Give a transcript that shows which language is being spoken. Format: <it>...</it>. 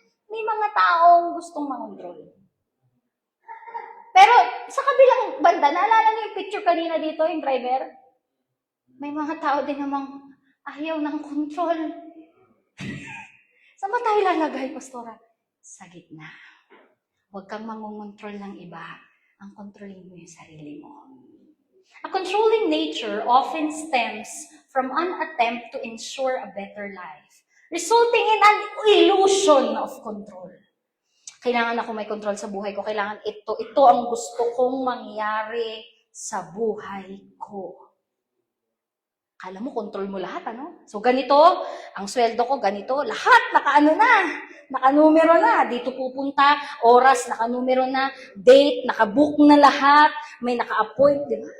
<tl>May mga taong gustong makontrol. Pero sa kabilang banda, naalala niyo yung picture kanina dito, yung driver? May mga tao din namang ayaw ng control. Saan ba tayo lalagay, Pastora? Sa gitna. Huwag kang mangongontrol ng iba. Ang kontrolin mo yung sarili mo.</tl> <en>A controlling nature often stems from an attempt to ensure a better life, resulting in an illusion of control.</en> <tl>Kailangan ako may control sa buhay ko. Kailangan ito ang gusto kong mangyari sa buhay ko. Kala mo, control mo lahat, ano? So, ganito, ang sweldo ko, ganito, lahat, nakanumero na, dito pupunta, oras, nakanumero na, date, nakabook na lahat, may naka-appoint, di ba?</tl>